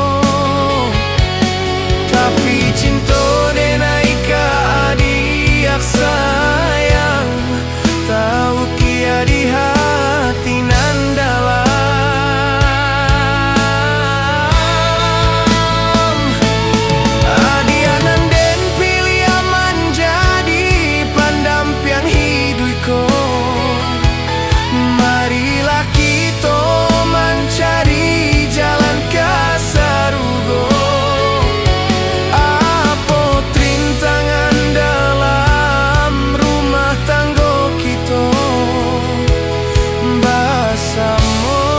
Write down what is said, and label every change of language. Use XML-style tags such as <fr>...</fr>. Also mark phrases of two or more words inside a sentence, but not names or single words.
<min>tapi cinta denai ka adik sayang, tahu kia di hati nan dalam. Adia nan den pilih aman jadi pandampian hidupku.</min> <id>Marilah kita mencari jalan ke sarugo, apa rintangan dalam rumah tangga kita bersama.</id>